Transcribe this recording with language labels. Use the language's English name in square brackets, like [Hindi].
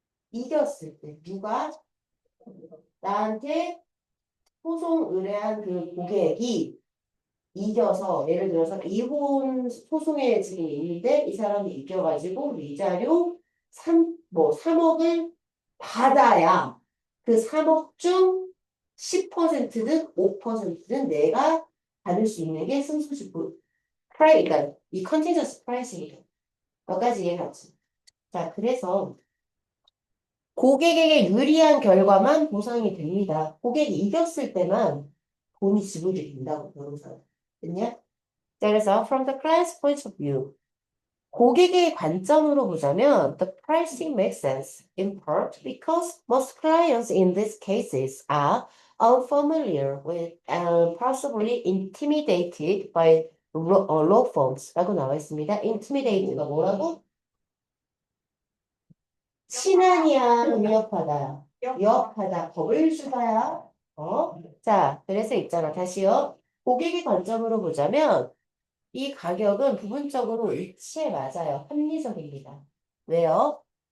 [Korean] 이겼을 때. 누가 나한테 소송 의뢰한 그 고객이 이겨서, 예를 들어서 이혼 소송에 지금 있는데 이 사람이 이겨가지고 위자료 3억을 받아야 그 3억 중 10%든 5%든 내가 받을 수 있는 게 승소시 그러니까 이 컨티전스 프라이싱이죠. 몇 가지 이해하지. 자, 그래서 고객에게 유리한 결과만 보상이 됩니다. 고객이 이겼을 때만 돈이 지불이 된다고 변호사는. 됐냐? 자, 그래서 [English] from the client's point of view, [Korean] 고객의 관점으로 보자면 [English] the pricing makes sense in part because most clients in these cases are unfamiliar with and possibly intimidated by law firms [Korean] 라고 나와 있습니다. intimidate가 뭐라고? 친하냐, 위협하다. 위협하다. 겁을 주다야. 자, 그래서 있잖아. 다시요. 고객의 관점으로 보자면 이 가격은 부분적으로 일치에 맞아요. 합리적입니다. 왜요?